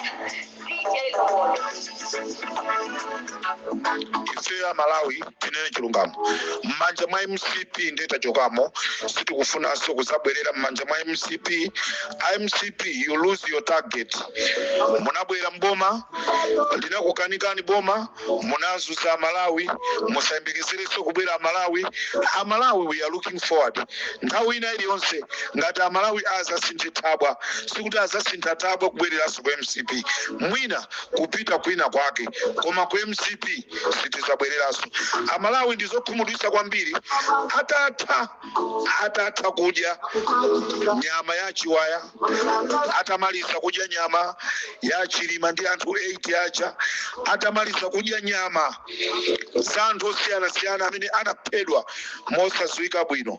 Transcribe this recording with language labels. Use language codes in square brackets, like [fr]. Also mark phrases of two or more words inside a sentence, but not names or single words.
[ny] ife Malawi tinene chilungamo mmanja mwa MCP ndeta chokamo sitikufunanso kuzabwerera mmanja mwa MCP. [en] You lose your target. [ny] Munabwera mboma linakukanikani boma munazuza Malawi musayembekezereso kubwera Malawi. Malawi [en] we are looking forward [ny] nthawi ina iliyonse ngati Malawi azasintha tabwa sikuti azasintha tabwa kubwereranso kwa MCP mwina kupita kwina kwake koma kwa MCP sitizabwereranso. Malawi ndizokhumudwitsa kwambiri atatha kudya nyama ya chiwaya atamaliza kudya nyama ya chilima ndi anthu 8 aja atamaliza kudya nyama za anthu osiyana amene anaphedwa mosadziwika bwino.